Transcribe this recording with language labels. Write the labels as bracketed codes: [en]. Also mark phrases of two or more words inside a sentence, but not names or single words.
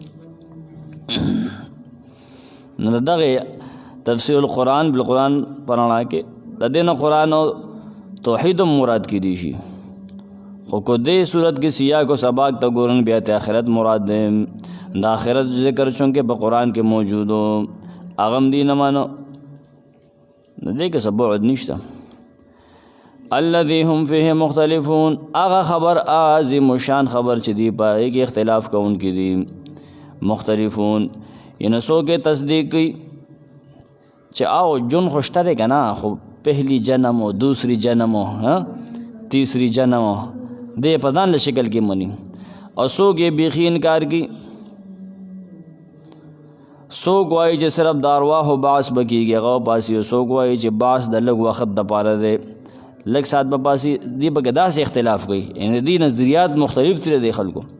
[ps] نو د دغې [ar] تفسیر القرآن بالقرآن [ps] په رڼا کې د دې نه قرآن او توحید هم مراد کیدی شي، خو کو دې صورت کې سیاق و سباق ته ګورن بیا ته آخرت مراد دی. د آخرت ذکر چونکې په قرآن کې موجود و، هغه هم دې نه مانو، نو دې کې څه بعد نشته. [ar] الذي هم فيه مختلفون، [ps] هغه خبر عظیم الشان خبر چې دی په هغې کې اختلاف کوونکي دي. مختلفون یعنی څوک یې تصدیق کوي چې آو جن خو شته دی که نه، خو [ur] پہلی جنم و دوسری جنم و تیسری جنم [ps] و دې په ځان له شکل کې مني، او څوک یې بیخي انکار کی. څوک وایي چې صرف د ارواحو بعث به کېږي، هغه وپاسي، او څوک وایي چې بعث د لږ وخت دپاره دی، لږ ساعت به پاسي. دې پکې داسې اختلاف کوي، یعنی دې نظریات مختلف ترې دی خلکو.